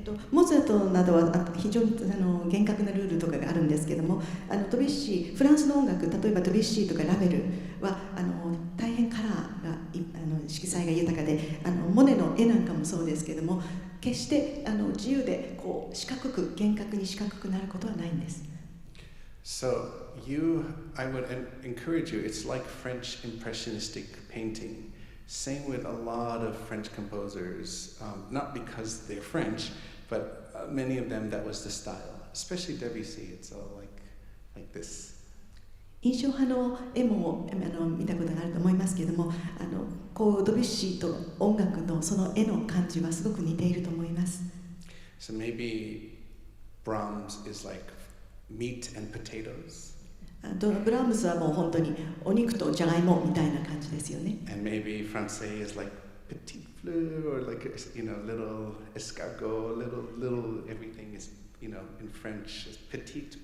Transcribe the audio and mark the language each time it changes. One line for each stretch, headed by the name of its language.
Japanese: モーツァルトなどは非常に厳格なルールとかがあるんですけども、ドビュッシー、フランスの音楽、例えばドビュッシーとかラベルは大変カラーが色彩が豊かで、モネの絵なんかもそうですけども、決して自由でこう厳格に四角くなることはないんです。
English: So I would encourage you, it's like French impressionistic painting. Same with a lot of French composers, not because they're French, but many of them that was the style. Especially Debussy, it's all like this.
Japanese: 印象派の絵も見たことがあると思いますけれども、こうドビュッシーと音楽のその絵の感じはすごく似ていると思います。
English: So maybe Brahms is like meat and potatoes.
Japanese: ブラームスはもう本当にお肉とじゃがいもみたいな感じですよね。
English: And maybe Françaix is like petit fleur or like you know little escargot, little everything is you know in French is petite.